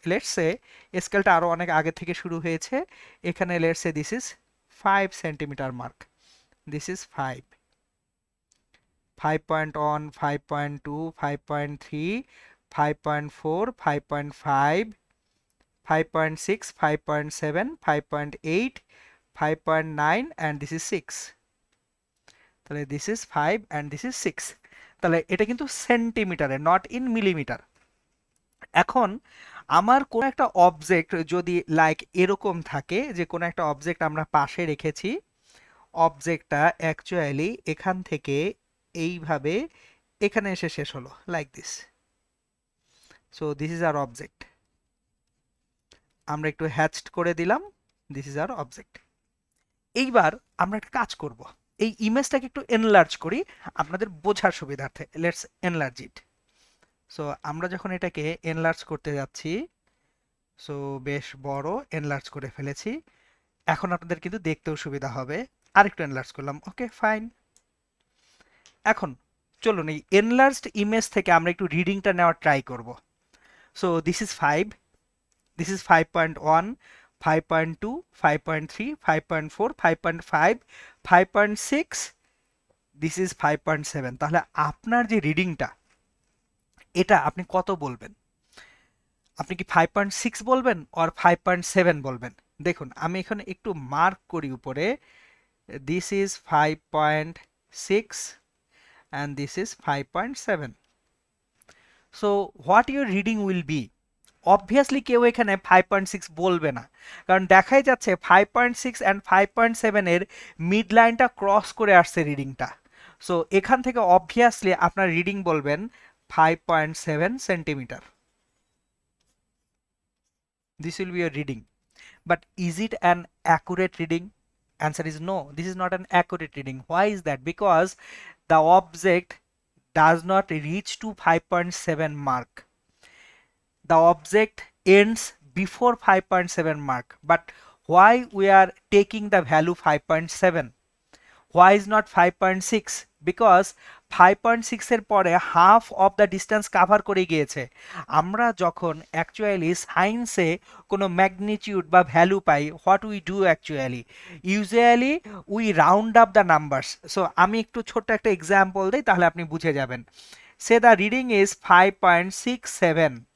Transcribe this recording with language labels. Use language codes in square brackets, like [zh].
[en] let's say [bn] স্কেলটা আরো অনেক আগে থেকে শুরু হয়েছে। [en] এখানে let's say this is 5 centimetre mark, this is 5, 5.1, 5.2, 5.3, 5.4, 5.5, 5.6, 5.7, 5.8, 5.9, and this is 6. তাহলে this is 5 and this is 6। [bn] তাহলে এটা কিন্তু সেন্টিমিটারে, নট ইন মিলিমিটার। এখন আমার কোন একটা অবজেক্ট যদি লাইক এরকম থাকে, যে কোন একটা অবজেক্ট আমরা পাশে রেখেছি, অবজেক্টটা অ্যাকচুয়ালি এখান থেকে এইভাবে এখানে এসে শেষ হলো like this. [en] So this is our object. [bn] আমরা একটু হ্যাচড করে দিলাম, [en] This is our object. [bn] এইবার আমরা একটা কাজ করব, এই ইমেজটাকে একটু এনলার্জ করি আপনাদের বোঝার সুবিধার্থে। [en] Let's enlarge it. [bn] সো আমরা যখন এটাকে এনলার্জ করতে যাচ্ছি, সো বেশ বড় এনলার্জ করে ফেলেছি। এখন আপনাদের কিন্তু দেখতেও সুবিধা হবে। আরেকটু এনলার্জ করলাম, ওকে ফাইন। এখন চলুন এই এনলার্জড ইমেজ থেকে আমরা একটু রিডিংটা নেওয়ার ট্রাই করব। [en] So this is 5, this is 5.1, 5.2, 5.3, 5.4, 5.5, 5.6, this is 5.7। [bn] তাহলে আপনার যে রিডিংটা এটা আপনি কত বলবেন? আপনি কি 5.6 বলবেন অর 5.7 বলবেন? দেখুন আমি এখানে একটু মার্ক করি উপরে, [en] This is 5.6, and this is 5.7. So what your reading will be? [bn] Obviously কেউ এখানে 5.6 বলবে না, কারণ দেখাই যাচ্ছে 5.6 অ্যান্ড 5.7 এর মিড লাইনটা ক্রস করে আসছে রিডিংটা। সো এখান থেকে অবভিয়াসলি আপনার রিডিং বলবেন 5.7 centimetre. [en] This will be your reading. But is it an accurate reading? Answer is no. This is not an accurate reading. Why is that? Because the object does not reach to 5.7 mark. The object ends before 5.7 mark. But why we are taking the value 5.7? Why is not 5.6? Because 5.6 এর পরে half of the distance cover করে গিয়েছে। [bn] আমরা যখন actually সায়েন্সে কোনো magnitude বা value pi, [en] What we do actually usually we round up the numbers. [bn] So আমি একটু ছোট্ট একটা এক্সাম্পল দিই, তাহলে আপনি বুঝে যাবেন। [en] Say the reading is 5.67।